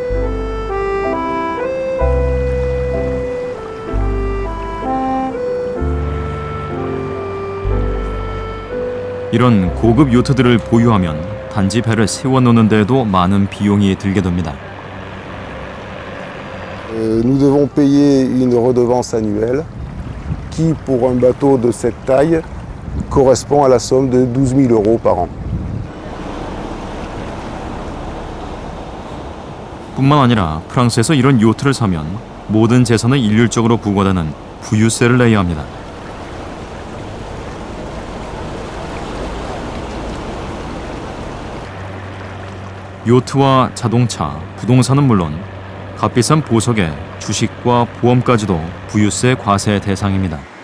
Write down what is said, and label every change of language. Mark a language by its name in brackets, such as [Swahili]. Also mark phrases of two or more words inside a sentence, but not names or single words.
[Korean] 이런 고급 요트들을 보유하면 단지 배를 세워놓는 데에도 많은 비용이 들게 됩니다. [French] Nous devons payer une redevance annuelle qui, pour un bateau de cette taille, correspond à la somme de 12 000 € par an. [Korean] 뿐만 아니라 프랑스에서 이런 요트를 사면 모든 재산을 일률적으로 부과되는 부유세를 내야 합니다. 요트와 자동차, 부동산은 물론 값비싼 보석에 주식과 보험까지도 부유세 과세 대상입니다.